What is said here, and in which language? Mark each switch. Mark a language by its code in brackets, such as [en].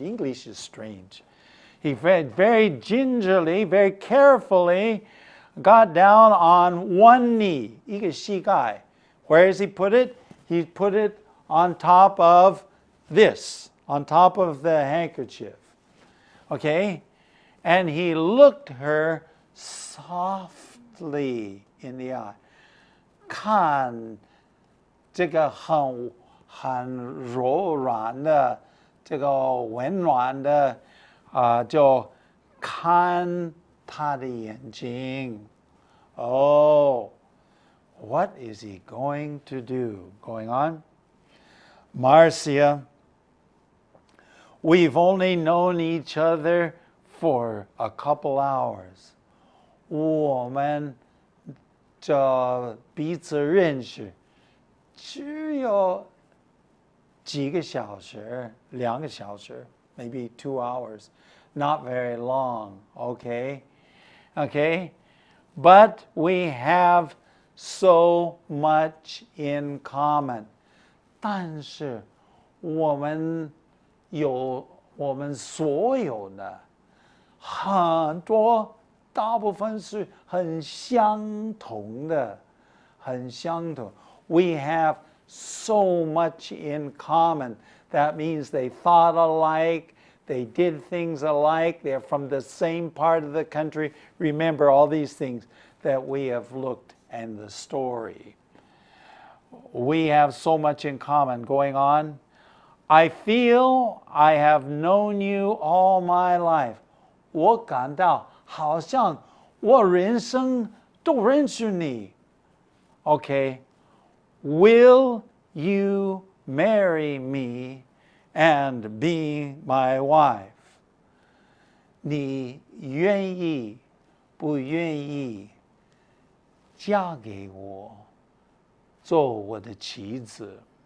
[en] English is strange. He very gingerly, very carefully got down on one knee, [zh] 一个膝盖. [en] Where does he put it? He put it on top of this, on top of the handkerchief. Okay? And he looked her softly in the eye. [zh] 看这个很柔软的，这个温暖的，就看他的眼睛。 [en] Oh, what is he going to do? Going on. Marcia, we've only known each other for a couple hours. [zh] 我们这彼此认识只有几个小时，2个小时 [en] maybe 2 hours. Not very long, okay? Okay? But we have so much in common. [zh] 但是我们所有的很多大部分是很相同的，很相同。 [en] We have so much in common. That means they thought alike, they did things alike, they're from the same part of the country. Remember all these things that we have looked in the story. We have so much in common. Going on. I feel I have known you all my life. [zh] 我感到好像我人生都认识你。 [en] Okay. Will you marry me and be my wife? [zh] 你愿意不愿意嫁给我，做我的妻子？